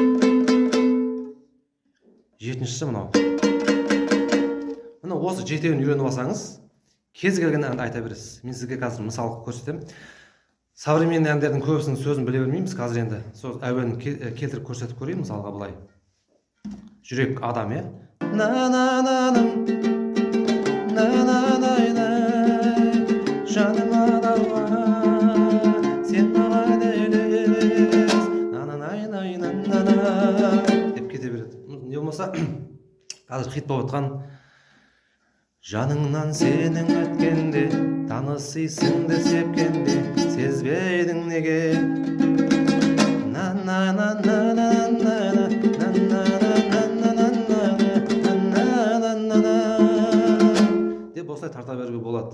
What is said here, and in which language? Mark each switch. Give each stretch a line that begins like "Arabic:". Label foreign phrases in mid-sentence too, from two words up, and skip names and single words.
Kazakh: Жетіншісі мынау. Мына осы жетеуін үйреніп алсаңыз, кез келген әнді айта бересіз. Мен сізге қазір мысал көрсетемін. Современный әндердің көбісінің сөзін біле бермейміз. Қазір енді сол әуенін келтіріп көрсетіп көрейін, мысалға былай. Жүрек адам, е? На-на-наным, на-на-най-най, жаным адауа, сен маған елес, на-на-най-най-на-на-на деп кете береді. Не болмаса, қазір хит болып отқан жаныңнан сенің өткенде, танысыйсың да сепкенде, сезбейдің неге? Деп осылай тарта беруге болады.